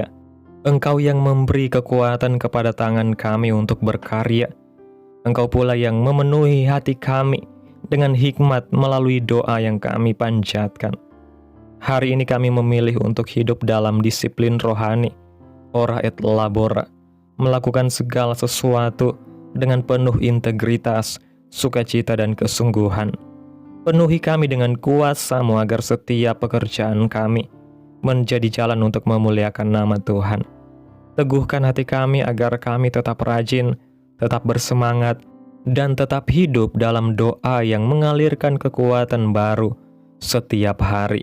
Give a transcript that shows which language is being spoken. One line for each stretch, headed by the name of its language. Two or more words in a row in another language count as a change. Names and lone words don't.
Indonesian: Engkau yang memberi kekuatan kepada tangan kami untuk berkarya. Engkau pula yang memenuhi hati kami dengan hikmat melalui doa yang kami panjatkan. Hari ini kami memilih untuk hidup dalam disiplin rohani,
Latin: ora et labora,
Indonesian: melakukan segala sesuatu dengan penuh integritas, sukacita, dan kesungguhan. Penuhi kami dengan kuasa-Mu agar setiap pekerjaan kami menjadi jalan untuk memuliakan nama Tuhan. Teguhkan hati kami agar kami tetap rajin, tetap bersemangat, dan tetap hidup dalam doa yang mengalirkan kekuatan baru setiap hari.